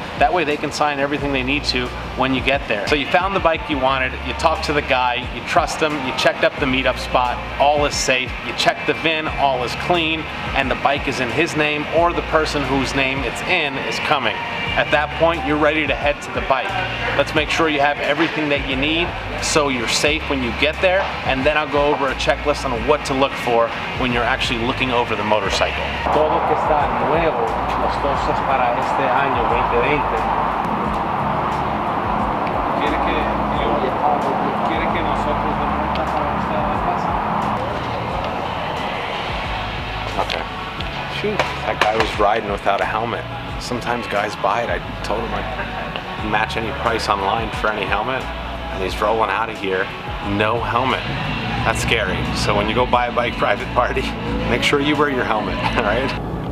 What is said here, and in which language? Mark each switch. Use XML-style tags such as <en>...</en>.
<en>That way they can sign everything they need to when you get there. So you found the bike you wanted, you talked to the guy, you trust him, you checked up the meetup spot, all is safe, you checked the VIN, all is clean, and the bike is in his name or the person whose name it's in is coming. At that point, you're ready to head to the bike. Let's make sure you have everything that you need so you're safe when you get there, and then I'll go over a checklist on what to look for when you're actually looking over the motorcycle.</en> <es>Todo que está nuevo, las cosas para este año 2020. ¿Quiere que nosotros demos una para usted a la casa?</es> <en>Okay. Shoot, that guy was riding without a helmet. Sometimes guys buy it. I told him I'd match any price online for any helmet, and he's rolling out of here, no helmet. That's scary. So when you go buy a bike private party, make sure you wear your helmet, all right?</en>